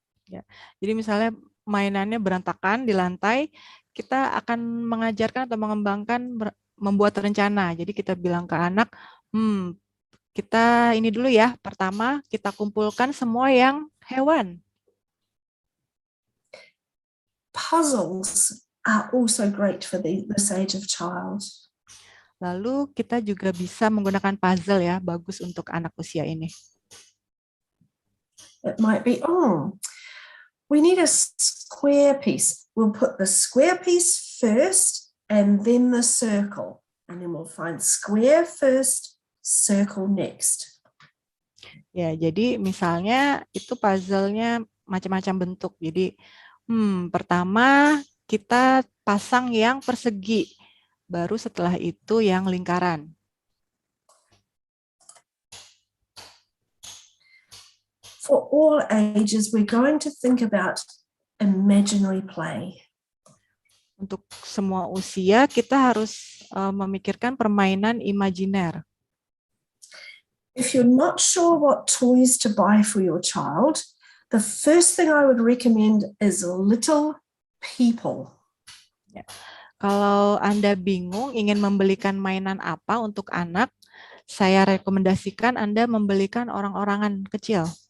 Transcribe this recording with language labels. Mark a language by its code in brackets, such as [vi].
[id] Ya. Jadi misalnya mainannya berantakan di lantai, kita akan mengajarkan atau mengembangkan membuat rencana. Jadi kita bilang ke anak, kita ini dulu ya, pertama kita kumpulkan semua yang hewan. [en] Puzzles are also great for this age of child. [id] Lalu kita juga bisa menggunakan puzzle ya, bagus untuk anak usia ini. [en] It might be, we need a square piece. We'll put the square piece first and then the circle. And then we'll find square first, circle next. [id] Ya, jadi misalnya itu puzzle-nya macam-macam bentuk. Jadi pertama kita pasang yang persegi, baru setelah itu yang lingkaran. [en] For all ages, we're going to think about imaginary play. [id] Untuk semua usia, kita harus memikirkan permainan imajiner. [en] If you're not sure what toys to buy for your child, the first thing I would recommend is little people. [id] Ya. Kalau Anda bingung ingin membelikan mainan apa untuk anak, saya rekomendasikan Anda membelikan orang-orangan kecil.